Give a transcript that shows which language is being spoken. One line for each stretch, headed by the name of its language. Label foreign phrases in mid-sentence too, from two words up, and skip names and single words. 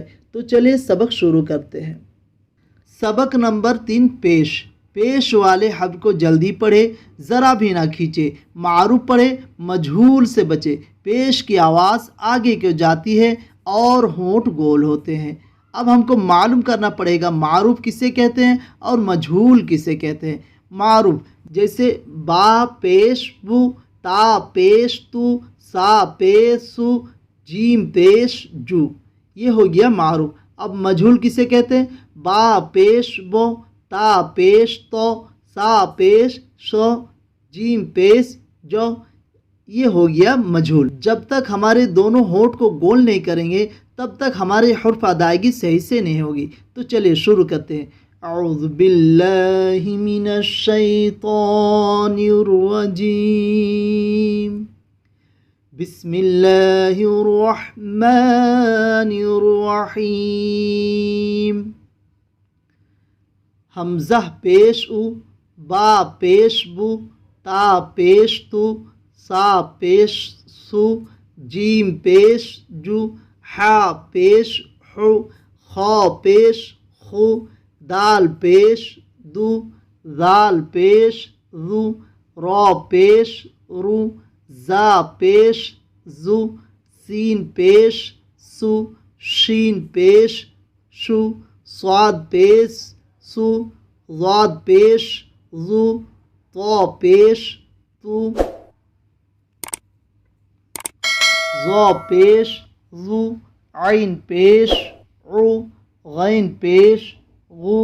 Urdu: تو چلیے سبق شروع کرتے ہیں۔ سبق نمبر 3، پیش والے حرف کو جلدی پڑھے، ذرا بھی نہ کھینچے۔ معروف پڑھے، مجہول سے بچے۔ پیش کی آواز آگے کی جاتی ہے اور ہونٹ گول ہوتے ہیں۔ اب ہم کو معلوم کرنا پڑے گا معروف کسے کہتے ہیں اور مجہول کسے کہتے ہیں۔ معروف جیسے با پیش بو، تا پیش تو، سا پیش سو، جیم پیش جو، یہ ہو گیا معروف۔ اب مجہول کسے کہتے ہیں؟ با پیش بو، تا پیش تو، سا پیش شو، جیم پیش جو، یہ ہو گیا مجہول۔ جب تک ہمارے دونوں ہونٹ کو گول نہیں کریں گے تب تک ہمارے حرف ادائیگی صحیح سے نہیں ہوگی۔ تو چلیے شروع کرتے ہیں۔
Arabic: اعوذ باللہ من الشیطان الرجیم، بسم اللہ الرحمن الرحیم۔
Urdu: حمزہ پیش او، با پیش بو، تا پیش تو، سا پیش سو، جیم پیش جو، حا پیش حو، خا پیش خو، دال پیش دو، ذال پیش ذو، را پیش رو، زا پیش زو، سین پیش سو، شین پیش شو، صاد پیش سو، ضاد پیش ذو، طا پیش تو، ظا پیش ذو، عین پیش عو، غین پیش غو،